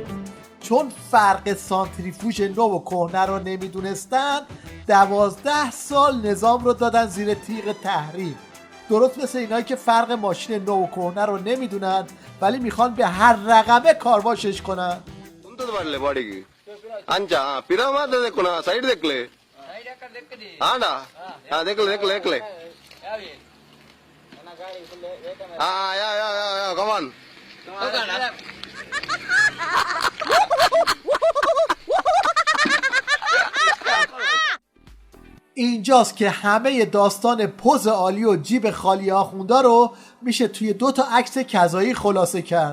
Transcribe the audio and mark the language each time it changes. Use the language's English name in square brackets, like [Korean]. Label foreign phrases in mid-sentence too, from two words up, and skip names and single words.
[Persian] چون فرق سانتریفیوژ نو و کهنه رو نمیدونستن 12 سال نظام رو دادن زیر تیغ تحریم. درست مثل اینایی که فرق ماشین نو و کهنه رو نمیدونن ولی میخوان به هر رقمه کارواشش کنن. अंजा पिरा मार दे देखो ना साइड देख ले हाँ ना हाँ देख ले हाँ या कमान اینجاست که همه داستان پوز عالی و جیب خالی آخوندا رو میشه توی 2 تا عکس کذایی خلاصه کرد.